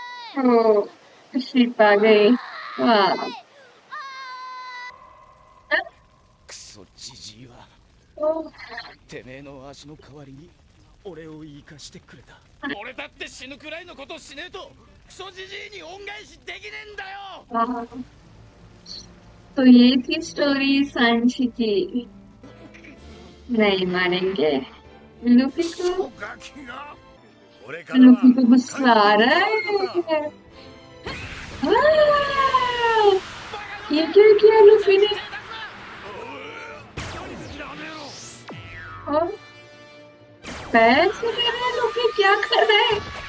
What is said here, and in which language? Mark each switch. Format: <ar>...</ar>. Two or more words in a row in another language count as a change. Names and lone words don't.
<hi>ओ शिप आ गई। वाह।</hi> <ja>クソじじいは ओ, てめえの足の代わりに俺を生かしてくれた。俺だって死ぬくらいのことしねえとクソじじいに恩返しできねえんだよ。</ja> <hi>वाह। तो ये थी स्टोरी सांची की। नहीं मारेंगे लूफी को।</hi> <ja>ガキが俺からは</ja> <hi>लूफी को गुस्सा आ रहा है। आह! ये क्या किया लूफी ने? और पैर से ले रहे हैं लूफी, क्या कर रहे हैं?</hi>